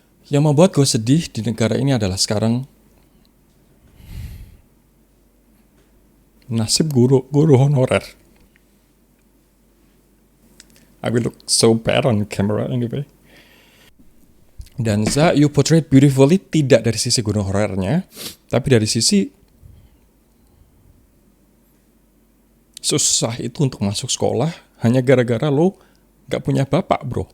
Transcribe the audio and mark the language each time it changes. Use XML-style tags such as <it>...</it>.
<id>Yang membuat gue sedih di negara ini adalah sekarang nasib guru honorer.</id> <en>I will look so bad on camera anyway.</en> <id>Dan Za,</id> <en>you portrayed beautifully</en> <id>tidak dari sisi guru honorernya, tapi dari sisi susah itu untuk masuk sekolah hanya gara-gara lo gak punya bapak, bro.</id>